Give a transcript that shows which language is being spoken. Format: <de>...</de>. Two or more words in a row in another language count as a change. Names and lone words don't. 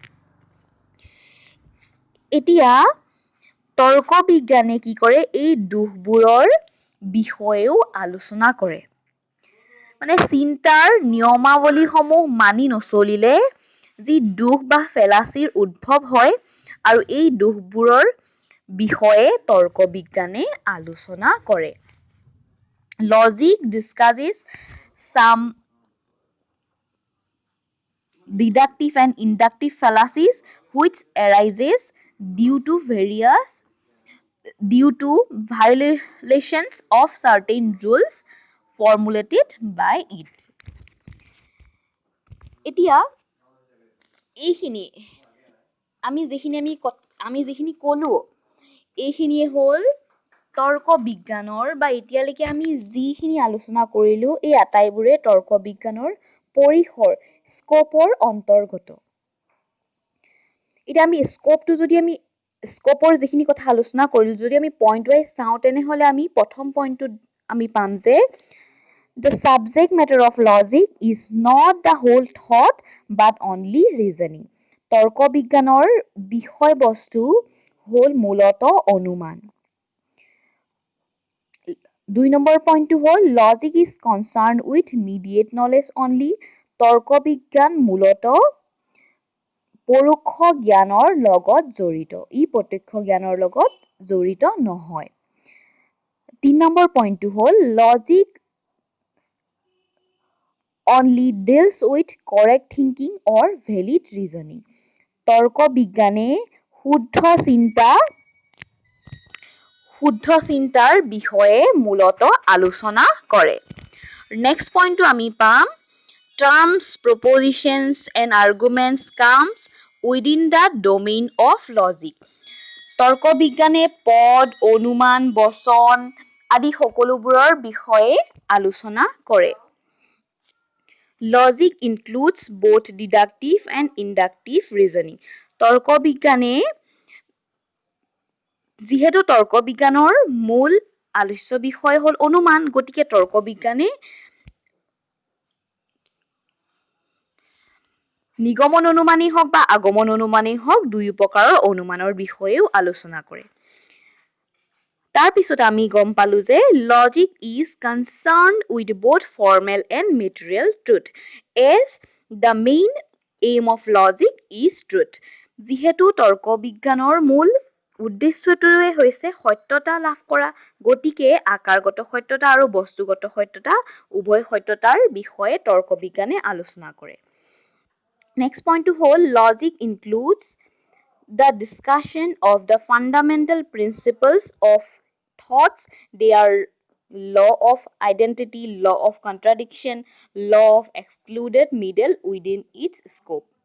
<as>এতিয়া তৰ্ক বিজ্ঞানে কি কৰে, এই দোষবোৰৰ বিষয়েও আলোচনা কৰে। মানে চিন্তাৰ নিয়মাৱলীসমূহ মানি নচলিলে যি দোষ বা ফেলাচিৰ উদ্ভৱ হয়, আৰু এই দোষবোৰৰ বিষয়ে তৰ্ক বিজ্ঞানে আলোচনা কৰে।</as> <en>Logic discusses some deductive and inductive fallacies which arises due to violations of certain rules formulated by it.</en> <as>এতিয়া এইখিনি আমি যিখিনি ক'লো, এইখিনিয়ে হ'ল তৰ্ক বিজ্ঞানৰ, বা এতিয়ালৈকে আমি যিখিনি আলোচনা কৰিলো, এই আটাইবোৰে তৰ্ক বিজ্ঞানৰ পৰিসৰ, স্কোপৰ অন্তৰ্গত। এতিয়া আমি স্কোপৰ যিখিনি কথা আলোচনা কৰিলো, যদি আমি পইণ্ট ৱাইজ চাওঁ, তেনেহ'লে আমি প্ৰথম পইণ্টটোত আমি পাম যে</as> <en>the subject matter of logic is not the whole thought but only reasoning.</en> <as>তৰ্ক বিজ্ঞানৰ বিষয়বস্তু হ'ল মূলত অনুমান। 2 নম্বৰ পইণ্টটো হ'ল</as> <en>logic is concerned with immediate knowledge only.</en> <as>তৰ্ক বিজ্ঞান মূলত পৰোক্ষ জ্ঞানৰ লগত জড়িত, ই প্ৰত্যক্ষ জ্ঞানৰ লগত জড়িত নহয়। 3 নম্বৰ পইণ্টটো হ'ল</as> <en>logic only deals with correct thinking or valid reasoning.</en> <as>তৰ্ক বিজ্ঞানে শুদ্ধ চিন্তাৰ বিষয়ে মূলত আলোচনা কৰে। নেক্সট পইণ্টটো আমি পাম</as> <en>terms, propositions and arguments comes within the domain of logic.</en> <as>তৰ্ক বিজ্ঞানে পদ, অনুমান, বচন আদি সকলোবোৰৰ বিষয়ে আলোচনা কৰে।</as> <en>Logic includes both deductive and inductive reasoning.</en> <as>তৰ্ক বিজ্ঞানে, যিহেতু তৰ্ক বিজ্ঞানৰ মূল আলোচ্য বিষয় হ'ল অনুমান, গতিকে তৰ্ক বিজ্ঞানে নিগমন অনুমানেই হওক বা আগমন অনুমানেই হওক দুয়ো প্ৰকাৰৰ অনুমানৰ বিষয়েও আলোচনা কৰে তাৰপিছত আমি গম পালো যে</as> <en>logic is concerned with both formal and material truth as the main aim of logic is truth</en> <as>যিহেতু তৰ্ক বিজ্ঞানৰ মূল উদ্দেশ্যটোৱে হৈছে সত্যতা লাভ কৰা গতিকে আকাৰগত সত্যতা আৰু বস্তুগত সত্যতা উভয় সত্যতাৰ বিষয়ে তৰ্ক বিজ্ঞানে আলোচনা কৰে নেক্সট পইণ্টটো হ'ল</as> <en>logic includes the discussion of the fundamental principles of thoughts they are law of identity law of contradiction law of excluded middle within its scope</en>